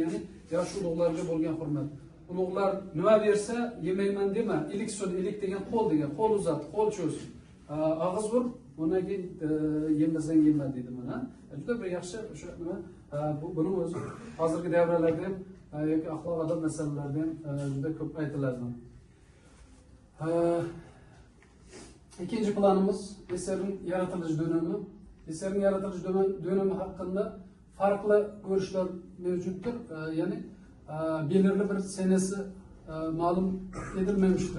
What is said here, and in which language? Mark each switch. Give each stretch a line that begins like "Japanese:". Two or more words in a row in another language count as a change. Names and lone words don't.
Uzbek: Yani yosh ulug'larga bo'lgan hurmat. Ulug'lar nima bersa yemayman dema, iliksun, ilik degan qo'l degan, qo'l uzat, qo'l cho'z. Og'iz ur, undan keyin yemasang yema deydi mana. Juda bir yaxshi o'sha nima, buni o'zi hozirgi davralarda ham yoki axloq adab masalalarida ham juda ko'p aytiladi.
Turkish: İkinci planımız eserin yaratılış dönemi. Eserin yaratılış dönemi hakkında farklı görüşler mevcuttur. Yani belirli bir senesi malum edilmemiştir.